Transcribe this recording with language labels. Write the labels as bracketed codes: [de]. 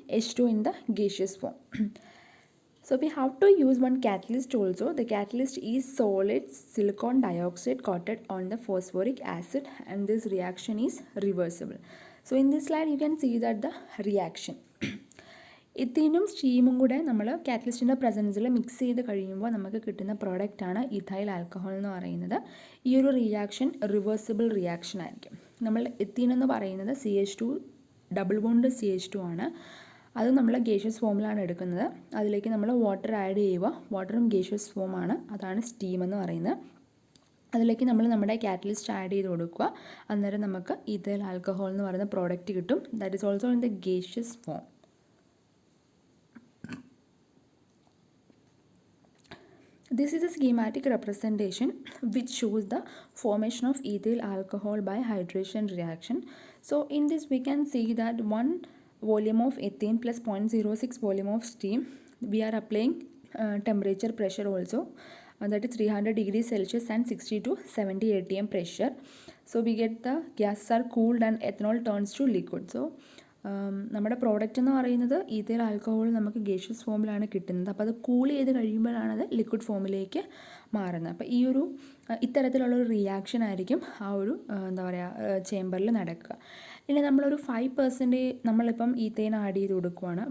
[en] H2 in the gaseous form. So we have to use one catalyst also. The catalyst is solid silicon dioxide coated on the phosphoric acid and this reaction is reversible. So in this slide you can see that the reaction. [ml] ഇത്തീനും സ്റ്റീമും കൂടെ നമ്മൾ കാറ്റലിസ്റ്റിൻ്റെ പ്രസൻസിൽ mix ചെയ്ത് കഴിയുമ്പോൾ നമുക്ക് കിട്ടുന്ന പ്രോഡക്റ്റാണ് ethyl alcohol എന്ന് പറയുന്നത്. ഈ ഒരു റിയാക്ഷൻ റിവേഴ്സിബിൾ റിയാക്ഷൻ ആയിരിക്കും. നമ്മൾ എത്തീൻ എന്ന് പറയുന്നത് CH2 ഡബിൾ ബോണ്ട് CH2 ആണ്. അത് നമ്മൾ ഗേഷ്യസ് ഫോമിലാണ് എടുക്കുന്നത്. അതിലേക്ക് നമ്മൾ വാട്ടർ ആഡ് ചെയ്യുക. വാട്ടറും ഗേഷ്യസ് ഫോമാണ്, അതാണ് സ്റ്റീം എന്ന് പറയുന്നത്. അതിലേക്ക് നമ്മൾ നമ്മുടെ കാറ്റലിസ്റ്റ് ആഡ് ചെയ്ത് കൊടുക്കുക. അന്നേരം നമുക്ക് ഇഥൈൽ ആൽക്കഹോൾ എന്ന് പറയുന്ന പ്രോഡക്റ്റ് കിട്ടും. [en] That is also in the gaseous form. This is a schematic representation which shows the formation of ethyl alcohol by hydration reaction. So in this we can see that 1 volume of ethane plus 0.06 volume of steam. We are applying temperature pressure also, that is 300 degrees Celsius and 60 to 70 atm pressure. So we get the gases are cooled and ethanol turns to liquid. [ml] So നമ്മുടെ product എന്ന് പറയുന്നത് ethyl alcohol നമുക്ക് gaseous ഫോമിലാണ് കിട്ടുന്നത്. അപ്പോൾ അത് cool ചെയ്ത് കഴിയുമ്പോഴാണ് അത് ലിക്വിഡ് ഫോമിലേക്ക് മാറുന്നത്. അപ്പോൾ ഈ ഒരു ഇത്തരത്തിലുള്ളൊരു റിയാക്ഷൻ ആയിരിക്കും ആ ഒരു എന്താ പറയുക ചേമ്പറിൽ നടക്കുക. ഇനി നമ്മളൊരു 5% നമ്മളിപ്പം ഈത്തേൻ ആഡ് ചെയ്ത് കൊടുക്കുകയാണ്.